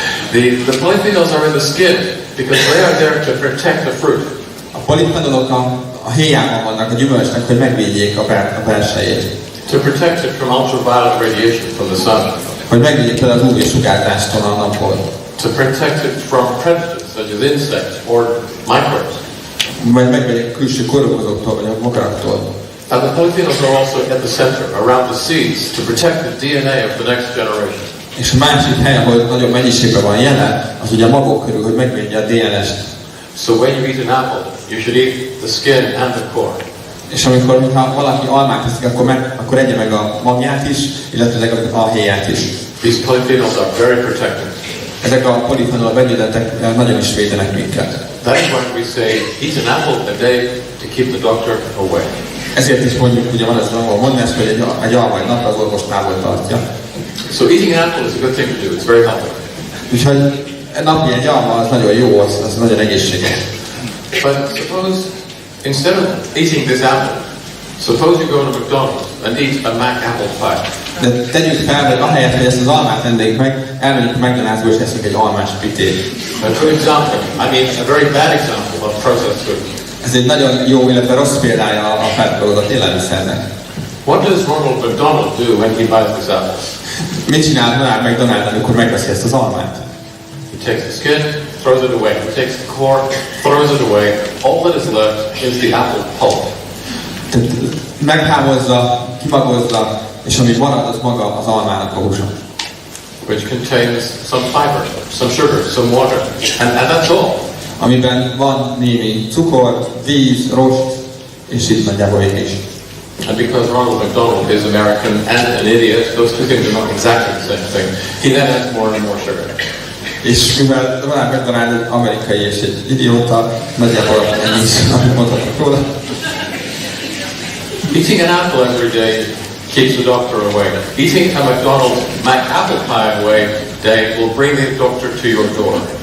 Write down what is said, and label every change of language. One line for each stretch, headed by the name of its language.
English: The polyphenols are in the skin because they are there to protect the fruit.
Hungarian: A polifenolok a héjában vannak a gyümölcsnek, hogy megvédjék a belsejét.
English: To protect it from ultraviolet radiation from the sun.
Hungarian: Hogy megvédjék el az UV-sugárzástól a napból.
English: To protect it from predators such as insects or microbes.
Hungarian: Vagy megvédjék a külső kórokozóktól vagy a mogaraktól.
English: And the polyphenols are also at the center, around the seeds, to protect the DNA of the next generation.
Hungarian: És a másik hely, ahol nagyobb mennyiségben van jelen, az ugye a magok körül, hogy megvédje a DNS-t.
English: So when you eat an apple, you should eat the skin and the core.
Hungarian: És amikor valaki almát eszik, akkor egye meg a magját is, illetve a héját is.
English: These polyphenols are very protective.
Hungarian: Ezek a polifenol vegyületek nagyon is védenek minket.
English: That is why we say, eat an apple a day to keep the doctor away.
Hungarian: Ezért is mondjuk, ugye van ez az angol mondás, hogy egy alma egy napra az orvos távol tartja.
English: So eating an apple is a good thing to do. It's very healthy.
Hungarian: Úgyhogy napi egy alma az nagyon jó, az nagyon egészséges.
English: But suppose, instead of eating this apple, suppose you go to McDonald's and eat a Mac apple pie.
Hungarian: De tegyük fel, hogy ahelyett, hogy ezt az almát ennénk meg, elmegyünk a McDonald'sba és eszünk egy almás pitét.
English: A good example, a very bad example of processed food.
Hungarian: Ez egy nagyon jó, illetve rossz példája a feldolgozott élelmiszernek.
English: What does Ronald McDonald do when he buys this apple?
Hungarian: Mit csinál Ronald McDonald, amikor megveszi ezt az almát?
English: He takes the skin, throws it away. He takes the core, throws it away. All that is left is the apple pulp.
Hungarian: Tehát meghámozza, kimagozza, és ami marad, az maga az almának a húsa.
English: Which contains some fiber, some sugar, some water, and that's all.
Hungarian: Amiben van némi cukor, víz, rost, és így nagyjából végig is.
English: And because Ronald McDonald is American and an idiot, those two things are not exactly the same thing. He then adds more and more sugar.
Hungarian: És mivel Ronald McDonald egy amerikai és egy idióta, nagyjából ennyi is, amit mondhatok róla.
English: Eating an apple every day keeps the doctor away. Eating a McDonald's apple pie away day will bring the doctor to your door.